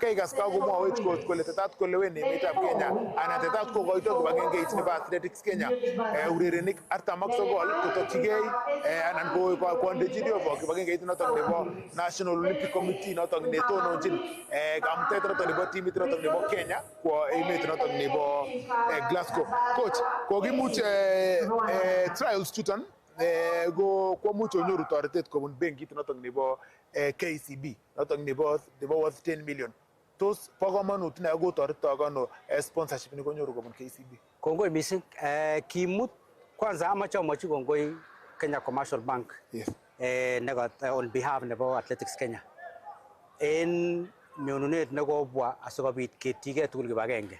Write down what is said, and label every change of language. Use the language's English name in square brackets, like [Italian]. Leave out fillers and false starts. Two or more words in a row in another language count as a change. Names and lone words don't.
[Kipsigis] Kaikas kakomwawech coach kole tetat kolewen emetab Kenya anan tetat kokoito kibagengeit nebo Athletics Kenya urerenik 49 kotokyigei anan kondechi kibagengeit notok nebo National Olympic Committee notok netononjin kamutet notok nebo timit notok nebo Kenya kwa emet notok nebo Glasgow. Coach, kokimuch trials chuton komuch onyoru toretet kobun benkit notok nebo KCB notok nebo worth 10 million. Tos bo komonut ne ako toretok ano sponsorship ni konyoru kobun KCB? Kongoi mising. Kimut kwanza amache amwachi kongoi Kenya Commercial Bank [English] on behalf [Kipsigis] nebo Athletics Kenya en mionunet nekobwa asikobit ketyige tugul kibagenge.